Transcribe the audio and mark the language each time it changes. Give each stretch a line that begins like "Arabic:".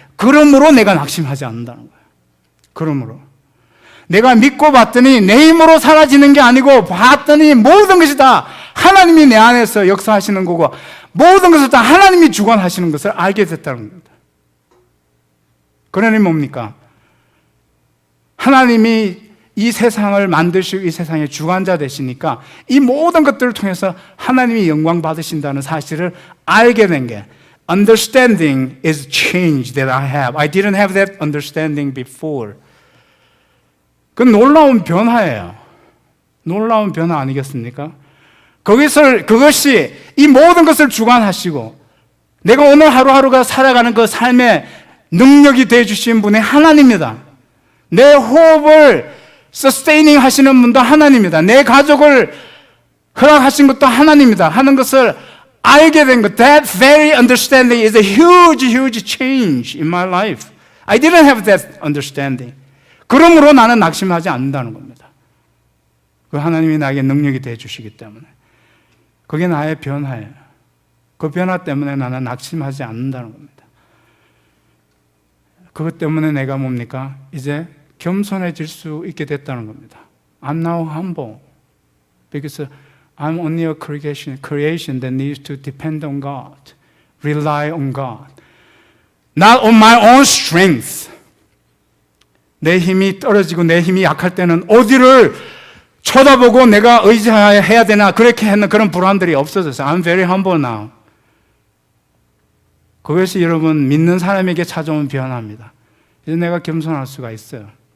Korean: 그러므로 내가 낙심하지 않는다는 거예요. 그러므로 내가 믿고 봤더니 내 힘으로 사라지는 게 아니고 봤더니 모든 것이 다 하나님이 내 안에서 역사하시는 거고 모든 것을 다 하나님이 주관하시는 것을 알게 됐다는 겁니다. 그러니 뭡니까? 하나님이 이 세상을 만드시고 이 세상의 주관자 되시니까 이 모든 것들을 통해서 하나님이 영광 받으신다는 사실을 알게 된 게
English: Understanding is change that I have. I didn't have that understanding before.
Korean: 그 놀라운 변화예요. 놀라운 변화 아니겠습니까? 그것이 이 모든 것을 주관하시고 내가 오늘 하루하루가 살아가는 그 삶의 능력이 되어주신 분이 하나님입니다. 내 호흡을 sustaining 하시는 분도 하나님입니다. 내 가족을 허락하신 것도 하나님입니다. 하는 것을 알게 된 것.
English: That very understanding is a huge, huge change in my life. I didn't have that understanding.
Korean: 그러므로 나는 낙심하지 않는다는 겁니다. 그 하나님이 나에게 능력이 되어주시기 때문에. 그게 나의 변화예요. 그 변화 때문에 나는 낙심하지 않는다는 겁니다. 그것 때문에 내가 뭡니까? 이제 겸손해질 수 있게 됐다는 겁니다.
English: I'm now humble because I'm only a creation that needs to depend on God, rely on God, not on my own strength.
Korean: 내 힘이 떨어지고 내 힘이 약할 때는 어디를 쳐다보고 내가 의지해야 되나 그렇게 하는 그런 불안들이 없어졌어요.
English: I'm very humble now.
Korean: 그것이 여러분 믿는 사람에게 찾아온 변화입니다. 이제 내가 겸손할 수가 있어요.